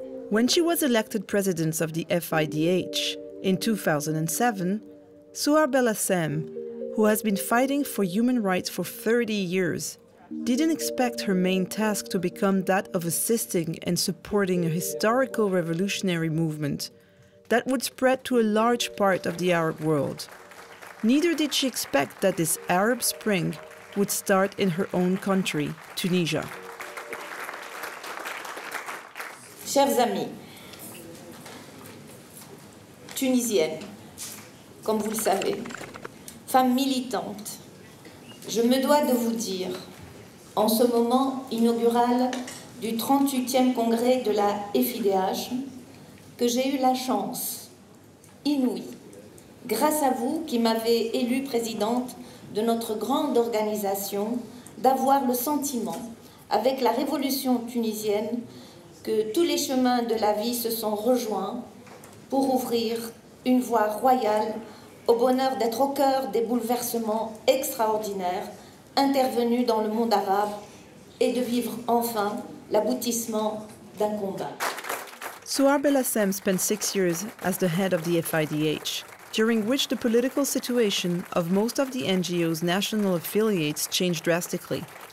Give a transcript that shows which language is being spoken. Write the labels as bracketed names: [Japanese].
[English] When she was elected president of the FIDH in 2007, Suar Belhacem, who has been fighting for human rights for 30 years, didn't expect her main task to become that of assisting and supporting a historical revolutionary movement that would spread to a large part of the Arab world. Neither did she expect that this Arab Spring would start in her own country, Tunisia. [French] Chers amis, tunisienne, comme vous le savez, femme militante, je me dois de vous dire, en ce moment inaugural du 38e congrès de la FIDH, que j'ai eu la chance inouïe, grâce à vous qui m'avez élue présidente de notre grande organisation, d'avoir le sentiment, avec la révolution tunisienne, que tous les chemins de la vie se sont rejoints pour ouvrir une voie royale au bonheur d'être au cœur des bouleversements extraordinaires intervenus dans le monde arabe et de vivre enfin l'aboutissement d'un combat. [English] Suar Belhacem spent 6 years as the head of the FIDH, during which the political situation of most of the NGO's national affiliates changed drastically.